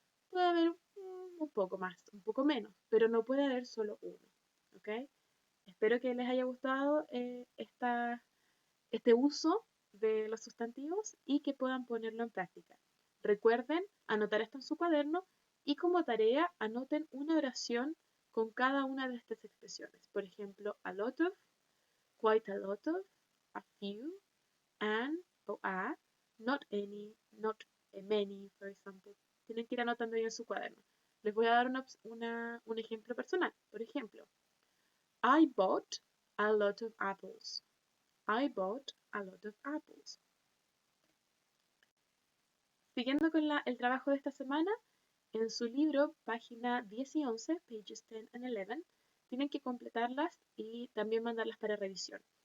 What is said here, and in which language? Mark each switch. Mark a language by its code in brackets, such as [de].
[es] Puede haber un poco más, un poco menos, pero no puede haber solo uno. ¿Ok? Espero que les haya gustado este uso de los sustantivos y que puedan ponerlo en práctica. Recuerden anotar esto en su cuaderno y como tarea anoten una oración con cada una de estas expresiones. Por ejemplo, [en] a lot of, quite a lot of, a few, an o a, not any, not many, for example. [es] Tienen que ir anotando ahí en su cuaderno. Les voy a dar un ejemplo personal. Por ejemplo, [en] I bought a lot of apples. I bought a lot of apples. [es] Siguiendo con el trabajo de esta semana, en su libro, página 10 y 11, [en] pages 10 and 11, [es] tienen que completarlas y también mandarlas para revisión.